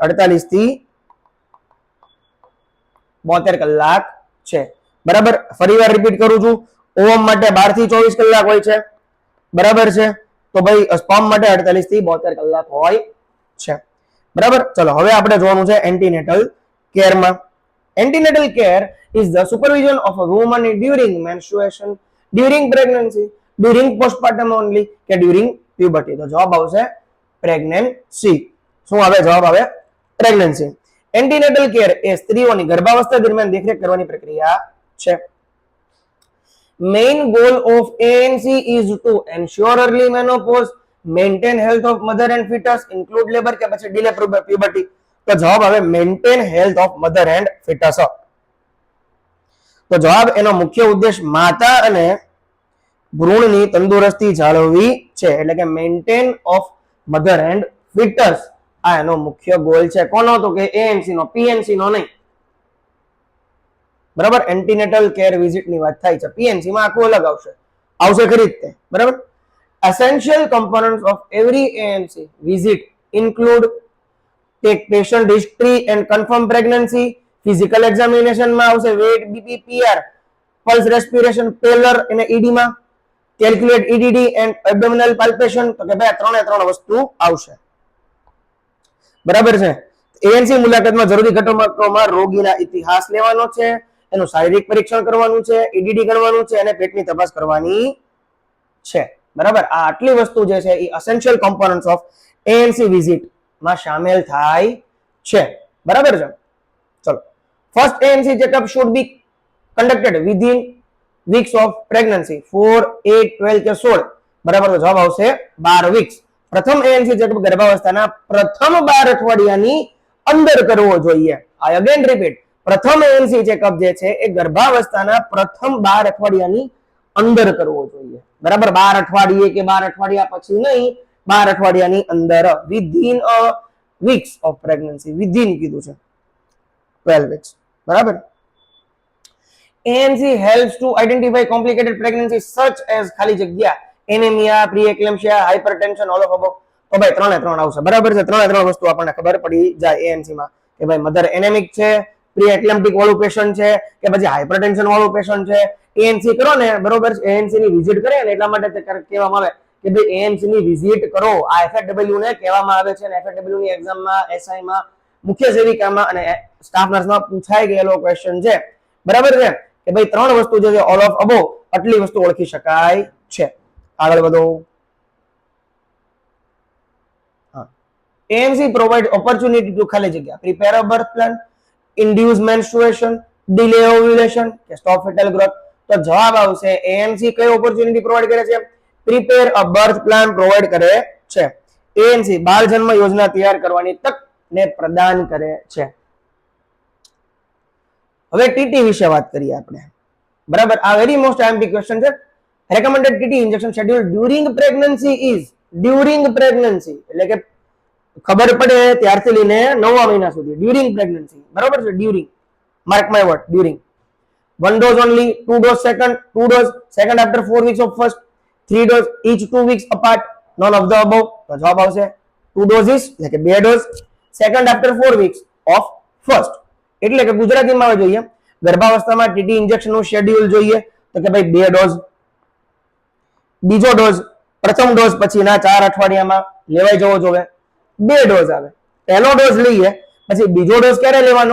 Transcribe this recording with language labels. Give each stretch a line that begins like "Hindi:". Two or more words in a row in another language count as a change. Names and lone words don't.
Gujarati: 48 થી 72 કલાક છે બરાબર. ફરીવાર રિપીટ કરું છું, ઓવમ માટે 12 થી 24 કલાક હોય છે બરાબર છે. તો ભાઈ સ્પર્મ માટે 48 થી 72 કલાક હોય છે બરાબર. ચલો હવે આપણે જોવાનું છે એન્ટીનેટલ કેરમાં.
English: Antenatal care is the supervision of a woman during menstruation, during pregnancy, during postpartum only કે during puberty.
Gujarati: તો જવાબ આવશે pregnancy. શું આવે? જવાબ આવે pregnancy.
English: Antenatal care
Gujarati: એ સ્ત્રીઓની ગર્ભાવસ્થા દરમિયાન દેખરેખ કરવાની પ્રક્રિયા છે.
English: Main goal of ANC is to ensure early menopause, maintain health of mother and fetus, include labor કે પછી delay puberty.
Gujarati: તો જવાબ આવે
English: maintain health of mother and fetus.
Gujarati: તો જવાબ એનો મુખ્ય ઉદ્દેશ માતા અને ભ્રૂણની તંદુરસ્તી જાળવવી છે. એટલે કે
English: maintain of mother and fetus
Gujarati: આ એનો મુખ્ય ગોલ છે. કોનો? તો કે એએનસી નો, પીએનસી નો નહીં બરાબર. એન્ટીનેટલ કેર વિઝિટ ની વાત થાય છે. પીએનસી માં આખું અલગ આવશે ખરી જ તે બરાબર.
English: essential components of every ANC visit include take patient history and confirm pregnancy. Physical examination
Gujarati: માં આવશે
English: weight, BP, PR, pulse, respiration, pallor અને ED માં calculate EDD and abdominal palpation.
Gujarati: તો કે ભાઈ ત્રણે વસ્તુ આવશે બરાબર છે. એએનસી મુલાકાતમાં જરૂરી ઘટનાઓમાં રોગીના ઇતિહાસ લેવાનો છે, એનું શારીરિક પરીક્ષણ કરવાનું છે, EDD ગણવાનું છે અને પેટની તપાસ કરવાની છે બરાબર. આ આટલી વસ્તુ જે છે એ
English: essential components of ANC visit
Gujarati: માં શામેલ થાય છે. બરાબર છે. ચલો,
English: first ANC checkup should be conducted within weeks of pregnancy 4, 8, 12 કે 16.
Gujarati: બરાબર, તો જવાબ આવશે 12 વીક્સ. પ્રથમ એએનસી ચેકઅપ ગર્ભાવસ્થાના પ્રથમ 12 અઠવાડિયાની અંદર કરવો જોઈએ.
English: I again repeat,
Gujarati: પ્રથમ એએનસી ચેકઅપ જે છે એ ગર્ભાવસ્થાના પ્રથમ 12 અઠવાડિયાની અંદર કરવો જોઈએ. બરાબર, 12 અઠવાડિયે કે 12 અઠવાડિયા પછી નહીં, 12 અઠવાડિયાની અંદર,
English: within weeks of pregnancy,
Gujarati: વિધિન કીધું છે 12 વીક્સ. બરાબર.
English: ANC helps to identify complicated pregnancies such as
Gujarati: ખાલી જગ્યા
English: anemia, pre-eclampsia, hypertension, all of above.
Gujarati: તો ભાઈ 3 3 આવશે. બરાબર છે. 3 3 વસ્તુ આપણને ખબર પડી જાય ANC માં કે ભાઈ મધર એનેમિક છે, પ્રી-એક્લેમ્પ્ટિક વાળું પેશન્ટ છે કે પછી હાઇપરટેન્શન વાળું પેશન્ટ છે. ANC કરો ને, બરોબર, ANC ની વિઝિટ કરે ને એટલા માટે કહેવામાં આવે કે ભાઈ ANC ની વિઝિટ કરો. આ FFW ને કહેવામાં આવે છે અને FFW ની એક્ઝામમાં, SI માં, મુખ્ય સેવિકામાં અને સ્ટાફ નર્સમાં પૂછાઈ ગયેલો ક્વેશ્ચન છે. બરાબર છે કે ભાઈ 3 વસ્તુ જે છે
English: all of above,
Gujarati: આટલી વસ્તુ ઓળખી શકાય છે. આગળ વધો.
English: ANC provide opportunity to
Gujarati: ખાલી જગ્યા
English: prepare a birth plan, induce menstruation, delay ovulation કે stop fetal growth.
Gujarati: તો જવાબ આવશે ANC કઈ
English: opportunity provide
Gujarati: કરે છે?
English: prepare a birth plan provide
Gujarati: કરે છે. ANC બાળ જન્મ યોજના તૈયાર કરવાની તક ને પ્રદાન કરે છે. હવે ટીટી વિશે વાત કરીએ આપણે. બરાબર, આ
English: very most IMP question
Gujarati: છે.
English: recommended TT injection schedule during pregnancy is, during pregnancy
Gujarati: એટલે કે ખબર પડે ત્યારથી લઈને 9મા મહિના સુધી,
English: during pregnancy.
Gujarati: બરાબર છે, ડ્યુરિંગ,
English: mark my word,
Gujarati: ડ્યુરિંગ.
English: 1 dose only, 2 dose second, 2 dose second after 4 weeks of first, 3 dose each 2 weeks apart, none of the above.
Gujarati: તો જવાબ આવશે 2 doses એટલે કે 2 ડોઝ
English: second after 4 weeks of first.
Gujarati: એટલે કે ગુજરાતીમાં આવે જોઈએ ગર્ભાવસ્થામાં ટીટી ઇન્જેક્શન નું શેડ્યુલ જોઈએ તો કે ભાઈ 2 ડોઝ, બીજો ડોઝ પ્રથમ ડોઝ પછીના 4 અઠવાડિયામાં લેવાઈ જવો જોઈએ. 2 ડોઝ આવે, પહેલો ડોઝ લઈએ પછી બીજો ડોઝ ક્યારે લેવાનો?